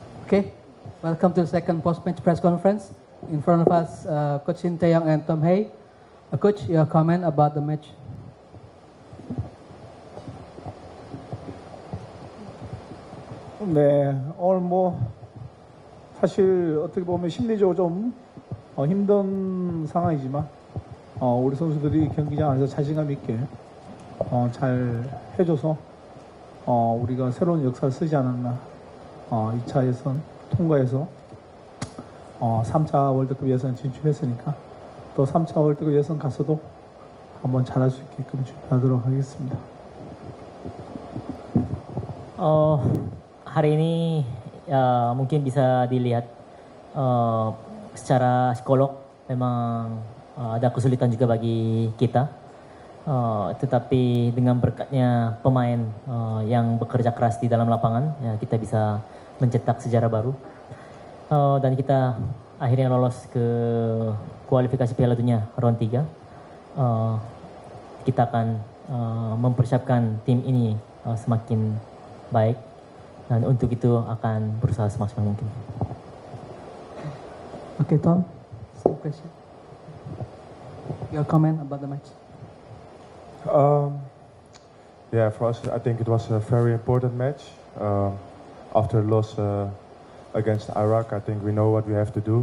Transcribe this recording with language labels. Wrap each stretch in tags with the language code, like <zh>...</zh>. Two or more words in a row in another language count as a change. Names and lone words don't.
<en>Okay, welcome to the second post-match press conference. In front of us, Coach Shin Tae-yong and Tom Hae. Coach, your comment about the match.</en> <ko>네, 오늘 사실 어떻게 보면 심리적으로 좀 힘든 상황이지만 우리 선수들이 경기장 안에서 자신감 있게 잘 해줘서 우리가 새로운 역사를 쓰지 않았나. 2차 예선 통과해서 3차 월드컵 예선 진출했으니까 또 3차 월드컵 예선 가서도 한번 잘할 수 있게끔 준비하도록 하겠습니다.</ko> <id>Hari ini mungkin bisa dilihat secara psikolog memang ada kesulitan juga bagi kita. Tetapi dengan berkatnya pemain yang bekerja keras di dalam lapangan, ya, kita bisa mencetak sejarah baru. Dan kita akhirnya lolos ke kualifikasi Piala Dunia round 3. Kita akan mempersiapkan tim ini semakin baik. Dan untuk itu akan berusaha semaksimal mungkin.</id> <en>Okay, Tom, same question. Your comment about the match. Yeah, for us, I think it was a very important match. After the loss against Iraq, I think we know what we have to do.</en>